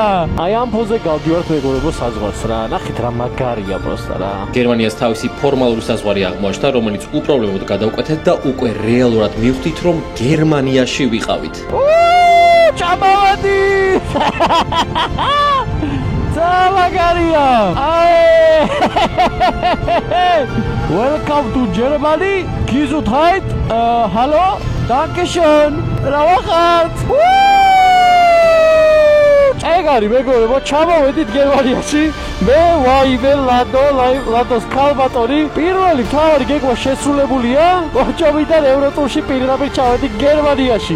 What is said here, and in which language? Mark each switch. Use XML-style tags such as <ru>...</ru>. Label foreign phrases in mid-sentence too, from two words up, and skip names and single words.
<ka>აი ამ ფოზე გავდივართ მეგობრებო საზღვარს რა. ნახეთ რა მაგარია პროსტა რა. გერმანიას თავისი ფორმალური საზღვარი აღმოაჩნდა, რომელიც უპრობლემოდ გადავკვეთეთ და უკვე რეალურად მივხვდით, რომ გერმანიაში ვიყავით. ჩამოვედით. ძალიან მაგარია.</ka> <en>Welcome to Germany.</en> <de>Gesundheit. Hallo. Dankeschön.</de> <ka>რა ვახართ? ეგა არის მეგობრებო, ჩამოვედით გერმანიაში. მე ვაიმე ლადოს ქალბატონი. პირველი მთავარი გეგმა შესრულებულია. მოჭობიდან ევროტურში პირდაპირ ჩავედი გერმანიაში.</ka>